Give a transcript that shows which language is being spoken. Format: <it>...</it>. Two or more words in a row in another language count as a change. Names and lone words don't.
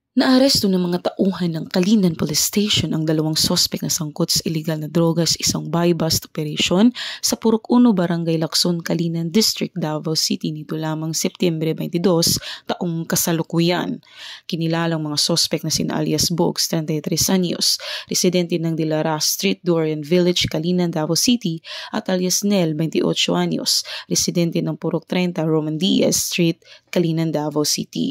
<tl>Naaresto ng mga tauhan ng Kalinan Police Station ang dalawang sospek na sangkot sa illegal na droga sa isang</tl> <en>buy-bust operation</en> <tl>sa Purok 1, Barangay Lacson, Kalinan District, Davao City nito lamang Setyembre 22 taong kasalukuyan. Kinilalang mga sospek na sina alias Bogs, 33 anyos, residente ng Dilara Street, Dorian Village, Kalinan, Davao City, at alias Nel, 28 anyos, residente ng Purok 30, Roman Diaz Street, Kalinan, Davao City.</tl>